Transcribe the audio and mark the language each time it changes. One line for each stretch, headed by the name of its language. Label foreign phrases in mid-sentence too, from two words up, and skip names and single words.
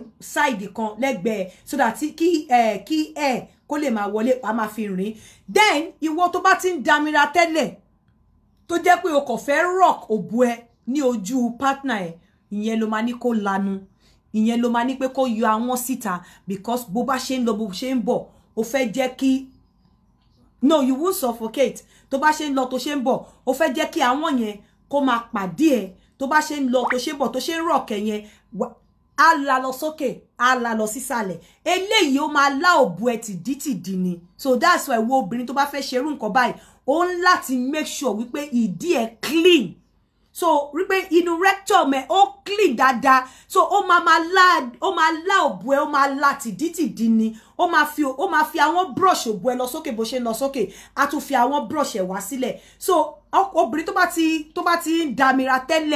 Yoruba: side kan lẹ́gbẹ̀ẹ́
English: so that
Yoruba: kí air kó lè máa wọlé wàá máa fi rìn then ìwọ tó bá ti ń damira tẹ́lẹ̀ tó jẹ́ pé o kò fẹ́ rock òbò ẹ ní ojú partner ẹ ìyẹn ló máa ní kó lanu ìyẹn ló máa ní pé kó yọ àwọn síta because bó bá ṣe ń lọ bó ṣe ń bọ̀ o fẹ́ jẹ́ kí
English: no you won't suffocate
Yoruba: tó bá ṣe ń lọ tó ṣe ń bọ̀ o fẹ́ jẹ́ kí àwọn yẹn kó máa pàdé ẹ tó bá ṣe ń lọ tó ṣe ń bọ̀ tó ṣe ń rock ẹ yẹn á la lọ sókè á la lọ sísàlẹ̀ eléyìí ó máa lá òbò ẹ tìdítìdí ni so
English: that's why
Yoruba: wo obìnrin tó bá fẹ́ ṣerú nǹkan báyìí ó ń láti
English: make sure
Yoruba: wípé ìdí ẹ clean so wípé inú rectum ẹ ó clean dáadáa so ó máa lá òbò ẹ ó máa lá tìdítìdí ni ó máa fi àwọn brush òbò ẹ lọ sókè bó ṣe ń lọ sókè á tún fi àwọn brush ẹ wá sílẹ̀ so obìnrin tó bá ti ń damira tẹ́lẹ̀